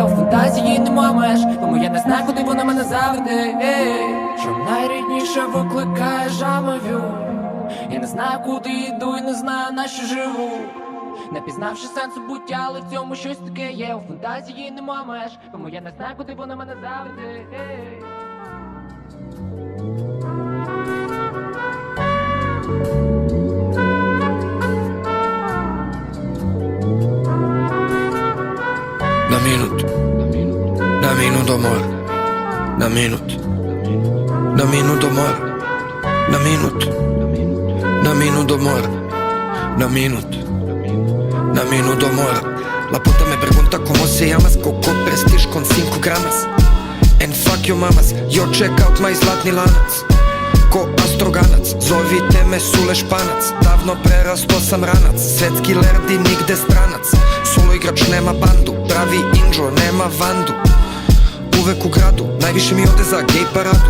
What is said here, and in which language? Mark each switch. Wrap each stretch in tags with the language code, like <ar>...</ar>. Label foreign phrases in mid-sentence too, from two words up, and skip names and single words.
<uk>У фантазії нема меж, тому я не знаю, куди вона мене заведе. Що найрідніше викликає жамовю. Я не знаю, куди йду і не знаю, на що живу. Не пізнавши сенсу буття, але в цьому щось таке є. У фантазії нема меж, тому я не знаю, куди вона мене заведе.</uk> <sr>Na minut, na minut amor, na minut, na minut amor, na minut, na minut amor, na minut, na minut amor.</sr> <es>La puta me pregunta cómo se llamas, Coco Prestige con 5 gramas.</es> <en>And fuck your mamas, yo check out my</en> <sr>zlatni lanac. Ko astroganac, zovite me Sule Španac. Davno prerasto sam ranac, svetski lerdi nigde stranac. Solo igrač nema bandu, pravi inđo nema vandu. Uvek u gradu, najviše mi ode za gej paradu.</sr>